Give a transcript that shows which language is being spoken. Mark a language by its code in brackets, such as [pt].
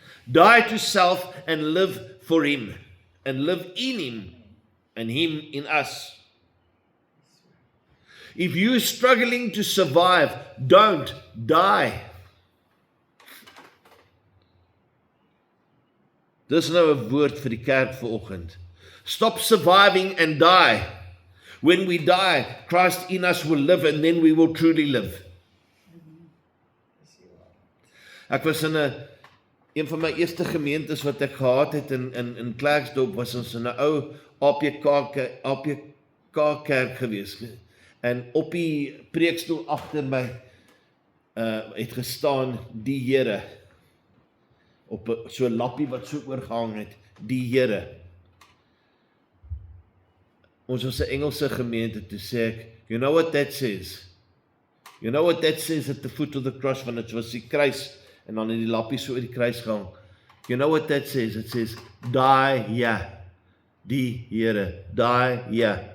[en] Die to self and live for Him. And live in Him and Him in us. If you're struggling to survive, don't die. [af] Dis nou 'n woord vir die kerk vanoggend. [en] Stop surviving and die. When we die, Christ in us will live and then we will truly live. [af] Ek was in een van my eerste gemeentes wat ek gehad het in Klerksdorp, was ons in 'n ou APK kerk gewees. En op die preekstoel agter my het gestaan die Here. Op so 'n lappie wat so oorgehang het, die Here. Ons was 'n Engelse gemeente, toe sê ek, [en] you know what that says? You know what that says at the foot of the cross, [af] van dit was die kruis, en dan het die lappie so oor die kruis gehang. [en] You know what that says? It says, [af] die, ja, die Here, die, ja.